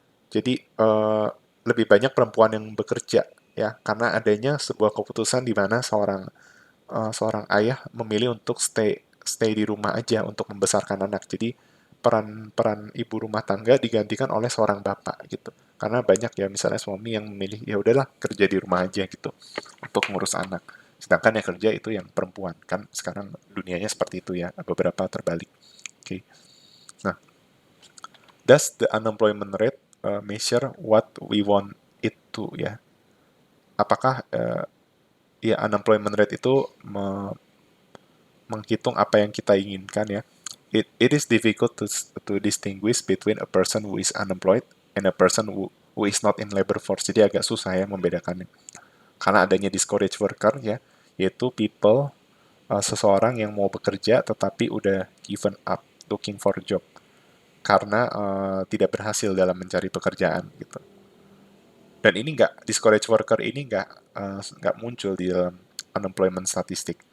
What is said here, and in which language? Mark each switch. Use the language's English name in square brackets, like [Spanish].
[Indonesian] Jadi lebih banyak perempuan yang bekerja ya, karena adanya sebuah keputusan di mana seorang ayah memilih untuk stay di rumah aja untuk membesarkan anak. Jadi peran ibu rumah tangga digantikan oleh seorang bapak gitu. Karena banyak ya misalnya suami yang memilih ya udahlah kerja di rumah aja gitu untuk ngurus anak. Sedangkan yang kerja itu yang perempuan. Kan sekarang dunianya seperti itu ya, beberapa terbalik. Oke. Okay. [English] Nah, does the unemployment rate measure what we want it to ya? [Indonesian] Apakah ya unemployment rate itu menghitung apa yang kita inginkan ya? [English] It is difficult to distinguish between a person who is unemployed and a person who is not in labor force. [Indonesian] Jadi agak susah ya membedakannya. Karena adanya discouraged worker ya, yaitu seseorang yang mau bekerja tetapi udah [English] given up looking for a job [Indonesian] karena tidak berhasil dalam mencari pekerjaan gitu. Dan ini discouraged worker ini nggak muncul di dalam unemployment statistik.